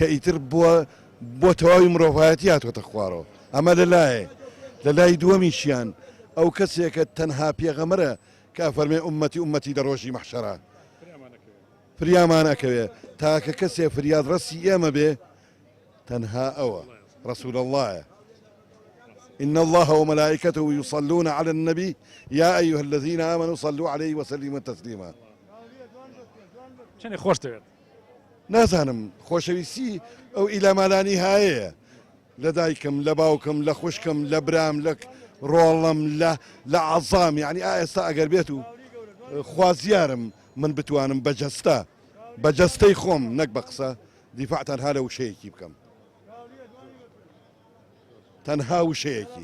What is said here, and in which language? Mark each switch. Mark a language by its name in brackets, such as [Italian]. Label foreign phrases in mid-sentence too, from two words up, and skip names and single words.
[Central Kurdish] ئیتر بۆ تەواوی مرۆڤایەتی هاتوۆتە خوارەوە ئەمە لەلایە لە لای دووەمیشیان ئەو کەسێکە تەنها پێغەمبەرە کە فەرمێ ئومەتی لە ڕۆژی مەحشەرە فریامانەکەوێ تاکە کەسێ فریاد ڕەسی ئێمە بێ تەنها ئەوە [Arabic] رسول الله إن الله وملائكته يصلون على النبي يا أيها الذين آمنوا صلوا عليه وسلموا تسليما [Central Kurdish] چنێ خۆش دەوێت نازانم خۆشەویستی ئەو ئیلامالانی هەیە لە دایکم لە باوکم لە خوشکم لە برام لە ڕۆڵم لە عەزام یعنی ئێستا ئەگەر بێت و خوازیارم من بتوانم بەجەستەی خۆم نەک بە قسە دیفاع تەنها لە وشەیەکی بکەم تەنها وشەیەکی